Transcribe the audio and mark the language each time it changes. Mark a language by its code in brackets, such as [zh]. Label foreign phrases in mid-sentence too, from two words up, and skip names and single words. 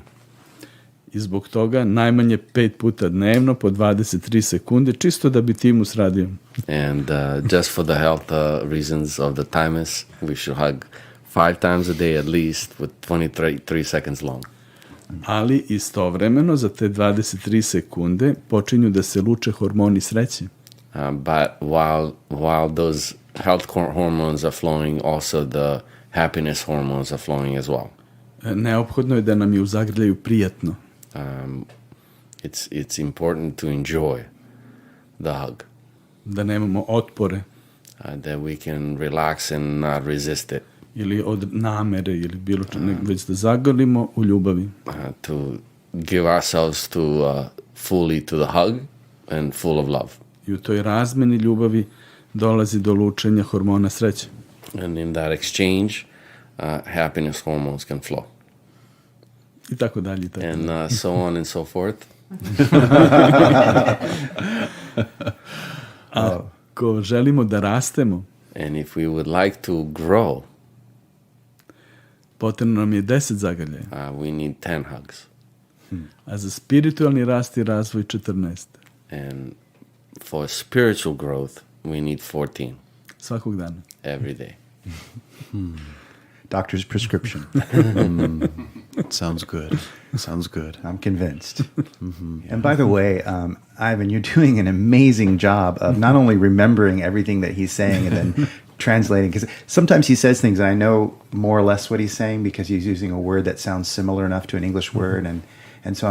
[sr] I zbog toga najmanje 5 puta dnevno po 23 sekunde, čisto da bi timus radio. [en] And just for the health reasons of the thymus, we should hug 5 times a day at least with 23 seconds long. [sr] Ali istovremeno za te 23 sekunde počinju da se luče hormoni sreće. [en] But while those health hormones are flowing, also the happiness hormones are flowing as well. [sr] Neophodno je da nam je u zagrljaju prijatno. [en] It's important to enjoy the hug. [sr] Da nemamo otpore. [en] That we can relax and not resist it. [sr] Ili od namere ili bilo već da zagrlimo u ljubavi. [en] To give ourselves fully to the hug and full of love. [sr] I u toj razmeni ljubavi dolazi do lučenja hormona sreće. [en] And in that exchange, happiness hormones can flow. [sr] I tako dalje. [en] And so on and so forth. [sr] Ako želimo da rastemo, [en] and if we would like to grow, [sr] potrebno nam je 10 zagrljaja. [en] We need 10 hugs. [sr] A za spiritualni rast i razvoj 14. [en] And for spiritual growth, we need 14. [sr] Svakog dana. [en] Every day. Doctor's prescription. Sounds good. Sounds good. I'm convinced. And by the way, Ivan, you're doing an amazing job of not only remembering everything that he's saying and then translating, because sometimes he says things and I know more or less what he's saying because he's using a word that sounds similar enough to an English word and so on.